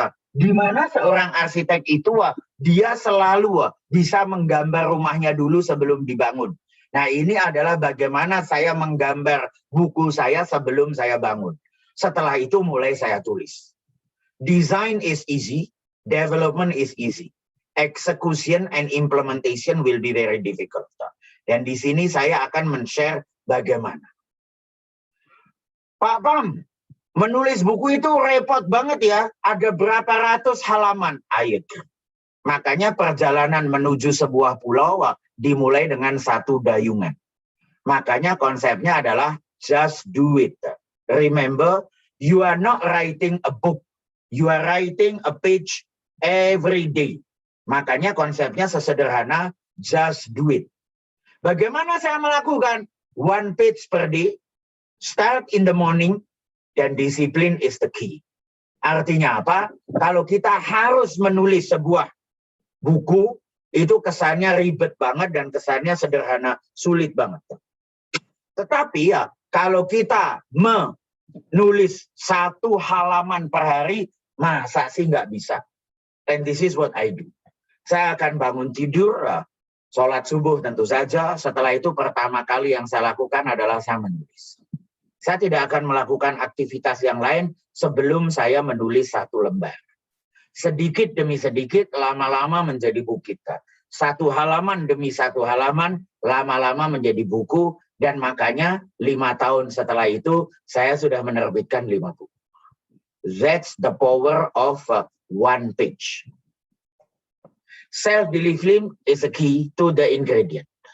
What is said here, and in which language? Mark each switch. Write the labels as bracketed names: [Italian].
[Indonesian] Di mana seorang arsitek itu dia selalu bisa menggambar rumahnya dulu sebelum dibangun. Nah, ini adalah bagaimana saya menggambar buku saya sebelum saya bangun. Setelah itu mulai saya tulis. [English] Design is easy, development is easy. Execution and implementation will be very difficult. [Indonesian] Dan di sini saya akan men-share bagaimana. Pak Pam, menulis buku itu repot banget ya. Ada berapa ratus halaman. Ayo. Makanya perjalanan menuju sebuah pulau dimulai dengan satu dayungan. Makanya konsepnya adalah [English] just do it. Remember, you are not writing a book. You are writing a page every day. [Indonesian] Makanya konsepnya sesederhana, [English] just do it. Bagaimana saya melakukan? One page per day, start in the morning, [Indonesian] dan disiplin [English] is the key. [Indonesian] Artinya apa? Kalau kita harus menulis sebuah buku, itu kesannya ribet banget dan kesannya sederhana, sulit banget. Tetapi ya, kalau kita menulis 1 halaman per hari, masa sih nggak bisa? [English] And this is what I do. [Indonesian] Saya akan bangun tidur, sholat subuh tentu saja. Setelah itu pertama kali yang saya lakukan adalah saya menulis. Saya tidak akan melakukan aktivitas yang lain sebelum saya menulis 1 lembar. Sedikit demi sedikit, lama-lama menjadi buku kita. 1 halaman demi 1 halaman, lama-lama menjadi buku. Dan makanya 5 tahun setelah itu, saya sudah menerbitkan 5 buku. [English] That's the power of one page. Self-discipline is a key to the ingredient.